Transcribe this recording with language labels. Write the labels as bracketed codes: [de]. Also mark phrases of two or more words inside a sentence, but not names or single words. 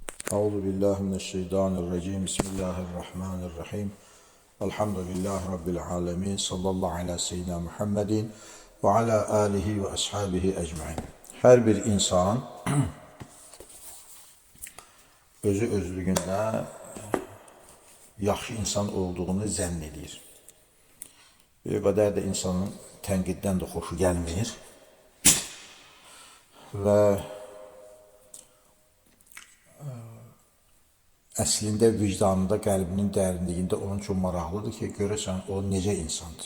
[ar] أعوذ بالله من الشيطان الرجيم. بسم الله الرحمن الرحيم. الحمد لله رب العالمين. صلى الله على سيدنا محمد وعلى آله وأصحابه أجمعين. [az] Hər bir insan özü özlüyündə yaxşı insan olduğunu zənn edir. Bir qədər də insanın tənqiddən də xoşu gəlmir və əslində vicdanında, qəlbinin dərinliyində onun üçün maraqlıdır ki, görəsən o necə insandır?